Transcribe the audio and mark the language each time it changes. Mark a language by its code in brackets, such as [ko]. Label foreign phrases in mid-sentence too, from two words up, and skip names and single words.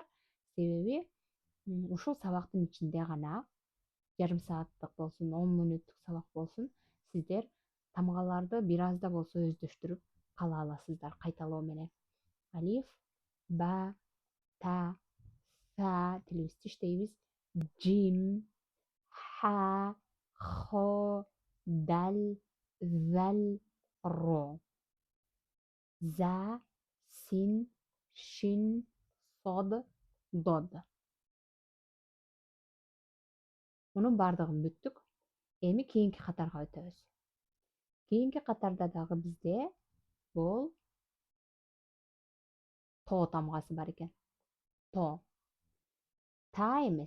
[ky] Себеби ушул сабактын ичинде гана жарым сааттык болсун, 10 мүнөттүк сабак болсун, сиздер тамгаларды бир аз да болсо өздөштүрүп кала аласыздар кайталоо менен. Алиф, ба, та, са тилибизди иштейбиз. Жим, ха, хо, дал, зал, ро. За, син, шин, сод, дод. Мунун баардыгын бүттүк. Эми кийинки катарга өтөбүз. Кийинки катарда дагы бизде бул то тамгасы бар экен. То. Та эмес.